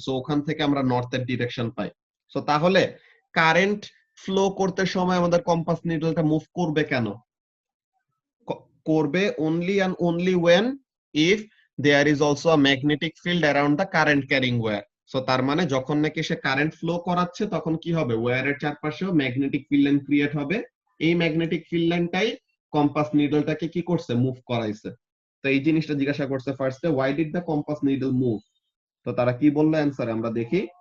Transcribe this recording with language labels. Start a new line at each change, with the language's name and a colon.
Bangla: So ওখান থেকে আমরা নর্থের ডিরেকশন পাই। সো তাহলে কারেন্ট ফ্লো করতে সময় আমাদের কম্পাস নিডলটা মুভ করবে কেন?
English: করবে only and only when if there is also a magnetic field around the current carrying wire.
Bangla: So তার মানে যখন নাকি সে কারেন্ট ফ্লো করাচ্ছে, তখন কি হবে? ওয়্যারের চারপাশেও ম্যাগনেটিক ফিল্ড লাইন ক্রিয়েট হবে। এই ম্যাগনেটিক ফিল্ড লাইনটাই কম্পাস নিডলটাকে কি করছে? মুভ করাইছে। তো এই জিনিসটা জিজ্ঞাসা করছে ফার্স্টে,
English: why did the compass needle move?
Bangla: তো তারা কি বললো অ্যানসার আমরা দেখি।